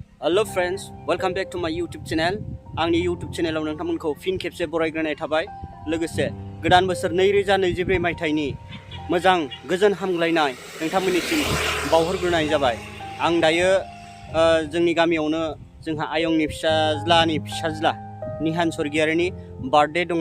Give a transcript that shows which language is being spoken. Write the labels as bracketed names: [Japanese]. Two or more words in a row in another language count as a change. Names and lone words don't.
[English] Hello friends, welcome back to my YouTube channel. [Bodo] आंनि YouTube चेनेलाव नोंथांमोनखौ फिन खेबसे बरायग्रोनाय थाबाय। लोगोसे गोदान बोसोर 2024 मायथाइनि मोजां गोजोन हामग्लायनाय नोंथांमोननिसिम बावहरग्रोनाय जाबाय। आं दायो जोंनि गामियावनो जोंहा आयंनि फिसाज्ला निहान स्वर्गियारिनि बार्थडे दङ।